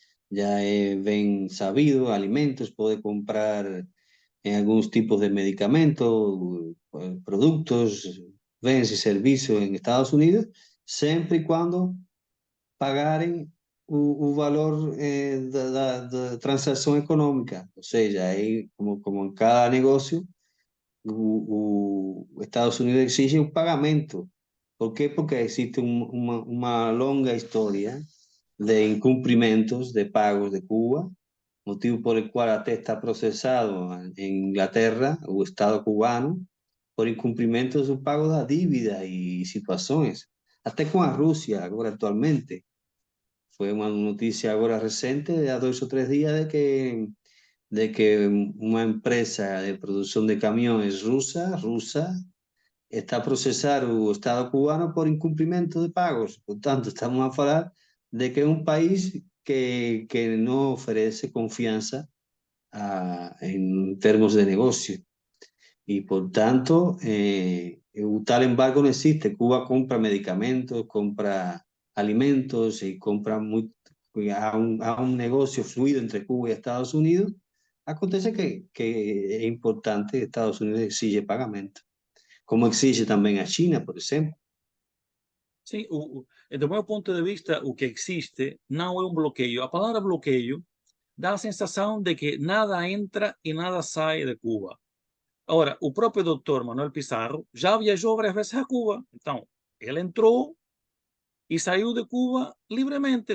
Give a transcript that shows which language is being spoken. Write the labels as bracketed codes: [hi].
[es] es bien sabido, alimentos, puede comprar en algunos tipos de medicamentos, productos, bienes y servicios en Estados Unidos, siempre y cuando [pt] pagaren o valor da transação econômica. Ou seja, aí, como em cada negócio, os Estados Unidos exigem o pagamento. ¿Por quê? Porque existe uma longa história de incumprimentos de pagos de Cuba, [es] motivo por el cual [pt] até está procesado en Inglaterra, o Estado cubano, por incumprimentos do pago da dívida e situações. Até com a Rússia, agora atualmente. [es] Fue una noticia ahora reciente, de a 2 o 3 días, de que una empresa de producción de camiones rusa, [pt] está a procesar o Estado cubano [es] por incumplimiento de pagos. Por tanto, estamos a hablar de que es un país que no ofrece confianza en términos de negocio. Y por tanto, tal embargo no existe. Cuba compra medicamentos, compra alimentos y compra a un negocio fluido entre Cuba y Estados Unidos. Acontece que es importante que Estados Unidos exige pagamento, como exige también a China, por ejemplo. [pt] sim, do meu ponto de vista, o que existe não é um bloqueio. A palavra bloqueio dá a sensação de que nada entra e nada sai de Cuba. Ora, o próprio doutor Manuel Pizarro já viajou várias vezes a Cuba. Então, ele entrou e saiu de Cuba livremente.